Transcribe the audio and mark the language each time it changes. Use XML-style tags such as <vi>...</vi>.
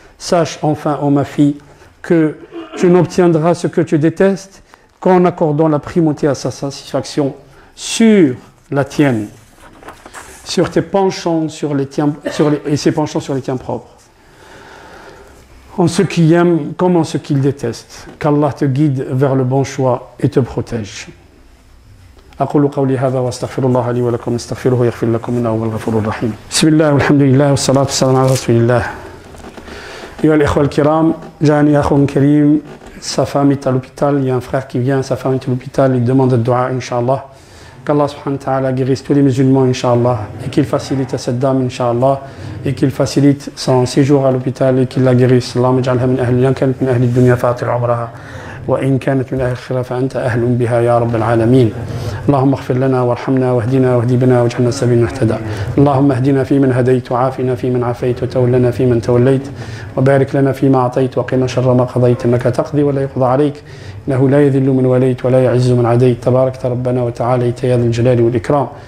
<fr>Sache enfin, ô ma fille, que tu n'obtiendras ce que tu détestes qu'en accordant la primauté à sa satisfaction sur la tienne, sur tes penchants sur les tiens, et ses penchants sur les tiens propres. En ce qu'il aime comme en ce qu'il déteste. Qu'Allah te guide vers le bon choix et te protège.</fr> <ar>أقول قولي هذا واستغفر الله لي ولكم استغفروه يغفر لكم إنه هو الغفور الرحيم. بسم الله والحمد لله والصلاة والسلام على رسول الله. أيها الإخوة الكرام, جاءني أخ كريم,</ar> <fr>sa femme est à l'hôpital, il y a un frère qui vient, sa femme est à l'hôpital, il demande de dua, Inch'Allah. Qu'Allah subhanahu wa ta'ala guérisse tous les musulmans, Inch'Allah, et qu'il facilite à cette dame, Inch'Allah, et qu'il facilite son séjour à l'hôpital et qu'il la guérisse.</fr> <ar>Allahumma ij'alha min ahli al-janna min ahli ad-dunya fatir 'umraha. وإن كانت من أهل الخير فأنت أهل بها يا رب العالمين. اللهم اغفر لنا وارحمنا واهدنا واهدي بنا واجعلنا السبيل المهتدى. اللهم اهدنا فيمن هديت وعافنا فيمن عافيت وتولنا فيمن توليت وبارك لنا فيما أعطيت وقنا شر ما قضيت إنك تقضي ولا يقضى عليك إنه لا يذل من وليت ولا يعز من عديت تباركت ربنا وتعاليت يا ذا الجلال والإكرام.</ar>